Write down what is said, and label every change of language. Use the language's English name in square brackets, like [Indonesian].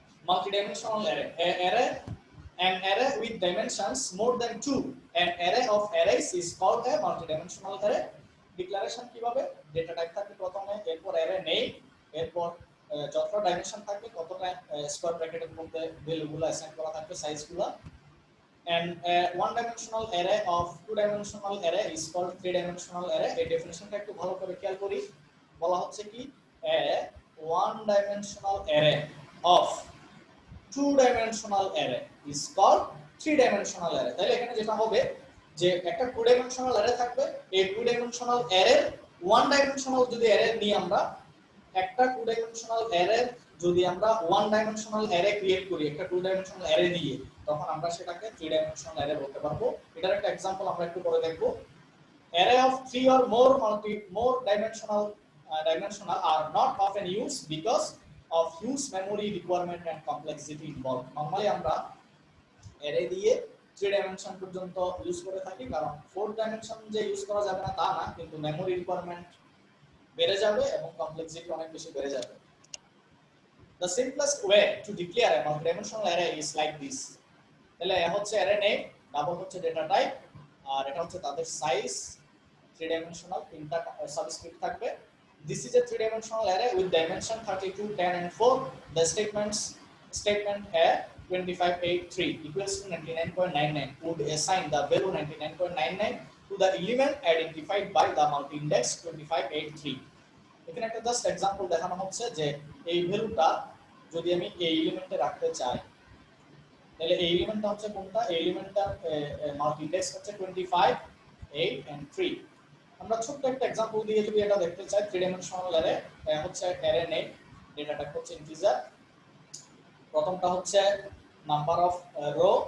[English] Multidimensional array, an array with dimensions more than 2, an array of arrays is called a multidimensional array. [Bangla] Declaration কিভাবে? Data type থাকে প্রথমে, এরপর array name, এরপর যতটা dimension থাকবে ততটা স্কয়ার ব্র্যাকেটের মধ্যে ভ্যালুগুলো অ্যাসাইন করা থাকবে, সাইজগুলো। [English] And one dimensional array of two dimensional array is called three dimensional array. [Bangla] এই ডেফিনিশনটা একটু ভালো করে খেয়াল করি। বলা হচ্ছে কি, [English] a one dimensional array of two dimensional array is called three dimensional array. [Bangla] তাহলে এখানে যেটা হবে যে একটা টু ডাইমেনশনাল অ্যারে থাকবে, এই টু ডাইমেনশনাল অ্যারের ওয়ান ডাইমেনশনাল যদি অ্যারে নিই আমরা, একটা টু ডাইমেনশনাল অ্যারে যদি আমরা ওয়ান ডাইমেনশনাল অ্যারে ক্রিয়েট করি একটা টু ডাইমেনশনাল অ্যারে দিয়ে, তখন আমরা সেটাকে থ্রি ডাইমেনশনাল অ্যারে বলতে পারবো। এটার একটা एग्जांपल আমরা একটু পরে দেখব। [English] Array of 3 or more dimensional are not often used because of huge memory requirement and complexity involved. [Bangla] Normally আমরা অ্যারে দিয়ে 3 ডাইমেনশন পর্যন্ত ইউজ করে থাকি, কারণ 4 ডাইমেনশন যে ইউজ করা যাবে না তা না, কিন্তু মেমোরি রিকোয়ারমেন্ট বেড়ে যাবে এবং কমপ্লেক্সিটি অনেক বেশি বেড়ে যাবে। [English] The simplest way to declare a multidimensional array is like this. [Bangla] তাহলে এ হচ্ছে অ্যারে নেম, ডাবল হচ্ছে ডেটা টাইপ, আর এটা হচ্ছে তাদের সাইজ, 3 ডাইমেনশনাল, তিনটা সাবস্ক্রিপ্ট থাকবে। [English] This is a 3-dimensional array with dimension 32, 10 and 4. The statement here 2583 equals to 99.99 would assign the value 99.99 to the element identified by the multi-index 2583. [Bangla] এখানে একটা just example দেখানো হচ্ছে যে এই ভ্যালুটা যদি আমি এই এলিমেন্টে রাখতে চাই, তাহলে এই এলিমেন্টটা হচ্ছে কোনটা? এই এলিমেন্টটার মাল্টি-ইন্ডেক্স হচ্ছে 25, 8 and 3। আমরা ছোট্ট একটা एग्जांपल দিয়ে যদি এটা দেখতে চাই, 3 ডাইমেনশনাল অ্যারে হচ্ছে অ্যারে নেম, ডেটা টাইপ হচ্ছে ইন্টিজার, প্রথমটা হচ্ছে নাম্বার অফ রো।